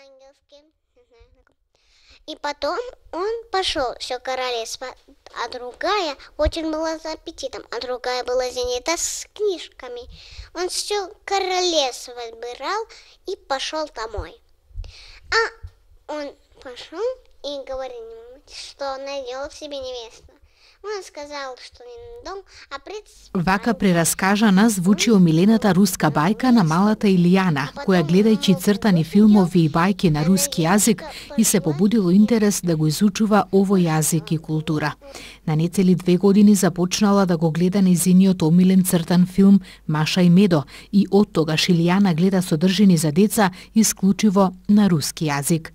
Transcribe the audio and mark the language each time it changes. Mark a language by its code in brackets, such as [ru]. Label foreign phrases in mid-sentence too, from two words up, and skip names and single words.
[ru] И потом он пошел все королевство, а другая очень была за аппетитом, а другая была занята с книжками. Он все королевство отбирал и пошел домой. А он пошел и говорит ему, что найдел в себе невесту. Он сказал, что не на дом, а [mk] Вака прераскажана звучи омилената руска бајка на малата Илијана, која гледајќи цртани филмови и бајки на руски јазик и се побудило интерес да го изучува овој јазик и култура. На нецели 2 години започнала да го гледа нејзиниот омилен цртан филм Маша и Медо и од тогаш Илијана гледа содржини за деца исклучиво на руски јазик.